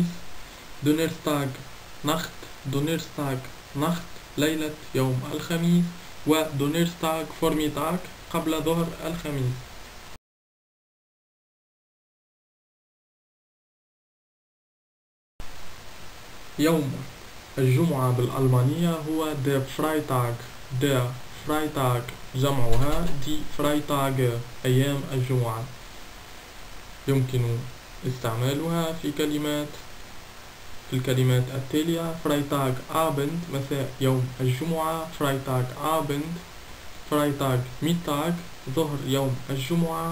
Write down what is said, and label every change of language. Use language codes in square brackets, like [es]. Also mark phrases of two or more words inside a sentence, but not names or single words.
[de] Donnerstag Nacht، Donnerstag Nacht [ar] ليلة يوم الخميس. و [de] Donnerstag Vormittag [ar] قبل ظهر الخميس. يوم الجمعة بالألمانية هو [de] der Freitag، der Freitag [ar] جمعها [de] die Freitage [ar] أيام الجمعة. يمكن استعمالها في الكلمات التالية: [de] Freitag Abend [ar] مساء يوم الجمعة. [de] Freitag Abend. Freitag Mittag [ar] ظهر يوم الجمعة.